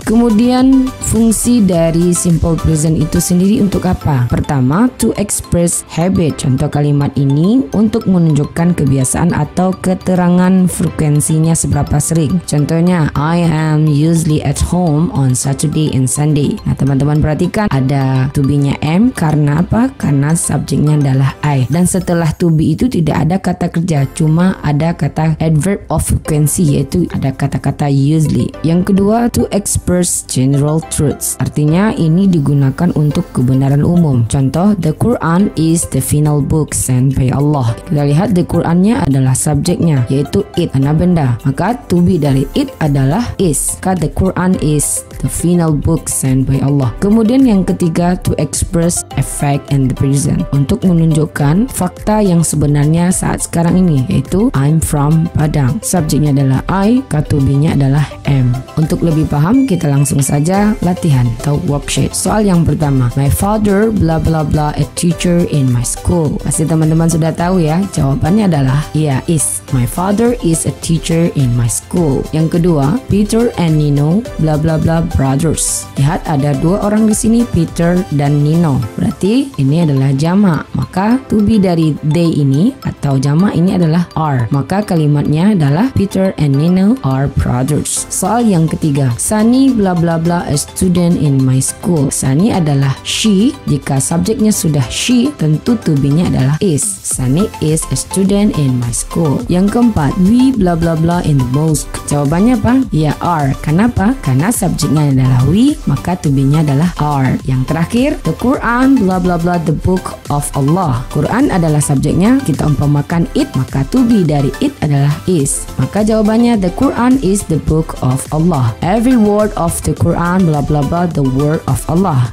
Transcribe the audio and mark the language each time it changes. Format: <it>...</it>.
<id>Kemudian fungsi dari simple present itu sendiri untuk apa? Pertama,</id> <en>to express habit.</en> <id>Contoh kalimat ini untuk menunjukkan kebiasaan atau keterangan frekuensinya seberapa sering. Contohnya,</id> <en>I am usually at home on Saturday and Sunday.</en> <id>Nah, teman-teman perhatikan ada to be-nya am karena apa? Karena subjeknya adalah I. Dan setelah to be itu tidak ada kata kerja, cuma ada kata adverb of frequency, yaitu ada kata-kata usually. Yang kedua,</id> <en>to express general truths.</en> <id>Artinya ini digunakan untuk kebenaran umum. Contoh,</id> <en>the Quran is the final book sent by Allah.</en> <id>Kita lihat the Qurannya adalah subjeknya, yaitu it, karena benda. Maka to be dari it adalah is. Maka</id> <en>the Quran is the final book sent by Allah.</en> <id>Kemudian yang ketiga,</id> <en>to express effect and the present.</en> <id>Untuk menunjukkan fakta yang sebenarnya saat sekarang ini, yaitu I'm from Padang. Subjeknya adalah I, to be-nya adalah am. Untuk lebih paham, kita langsung saja latihan atau worksheet. Soal yang pertama,</id> <en>my father blah blah blah a teacher in my school.</en> <id>Pasti teman-teman sudah tahu ya, jawabannya adalah iya, is.</id> <en>My father is a teacher in my school.</en> <id>Yang kedua,</id> <en>Peter and Nino blah blah blah brothers.</en> <id>Lihat ada dua orang di sini, Peter dan Nino. Berarti ini adalah jamak. Maka to be dari they ini atau jamak ini adalah are. Maka kalimatnya adalah</id> <en>Peter and Nino are brothers.</en> <id>Soal yang ketiga,</id> <en>Sunny bla bla bla a student in my school.</en> <id>Sunny adalah she. Jika subjeknya sudah she, tentu to be-nya adalah is.</id> <en>Sunny is a student in my school.</en> <id>Yang keempat,</id> <en>we bla bla bla in the mosque.</en> <id>Jawabannya apa? Ya</id> <en>are.</en> <id>Kenapa? Karena subjeknya adalah we, maka to be-nya adalah are. Yang terakhir,</id> <en>the Quran bla bla bla the book of Allah.</en> <id>Quran adalah subjeknya, kita umpamakan it, maka to be dari it adalah is. Maka jawabannya</id> <en>the Quran is the book of Allah. Every word of the Quran bla bla bla the word of Allah.</en>